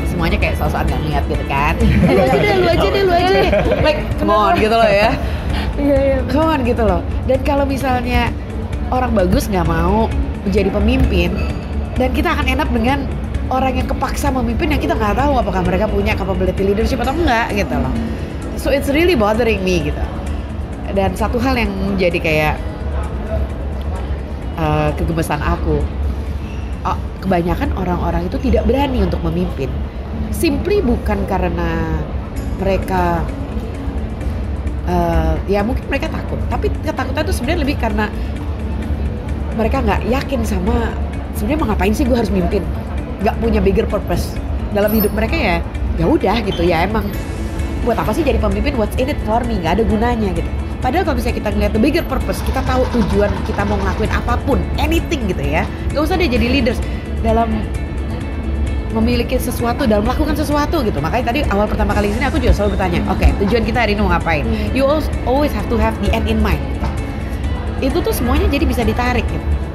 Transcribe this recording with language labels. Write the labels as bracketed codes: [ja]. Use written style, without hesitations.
[id] Semuanya kayak soal-soal nggak ngeliat gitu kan. Lu aja deh. [en] Like, come on [id] gitu loh ya. Iya. [en] Come on [id] gitu loh. Dan kalau misalnya orang bagus nggak mau menjadi pemimpin, dan kita akan [en] end up [id] dengan orang yang kepaksa memimpin yang kita nggak tahu apakah mereka punya capability leadership atau enggak gitu loh. [en] So it's really bothering me gitu. [id] Dan satu hal yang menjadi kayak kegemesan aku, kebanyakan orang-orang itu tidak berani untuk memimpin. Simply bukan karena mereka ya mungkin mereka takut, tapi ketakutan itu sebenarnya lebih karena mereka nggak yakin sama sebenarnya mau ngapain sih gue harus mimpin, nggak punya bigger purpose dalam hidup mereka. Ya udah gitu ya, emang buat apa sih jadi pemimpin, [en] what's in it for me, [id] nggak ada gunanya gitu. Padahal kalau misalnya kita ngeliat [en] the bigger purpose, [id] kita tahu tujuan kita mau ngelakuin apapun, anything gitu ya, nggak usah deh jadi leaders dalam memiliki sesuatu, dalam melakukan sesuatu gitu. Makanya tadi awal pertama kali ini aku juga selalu bertanya, oke, tujuan kita hari ini mau ngapain. [en] You always have to have the end in mind. [id] Itu tuh semuanya jadi bisa ditarik gitu.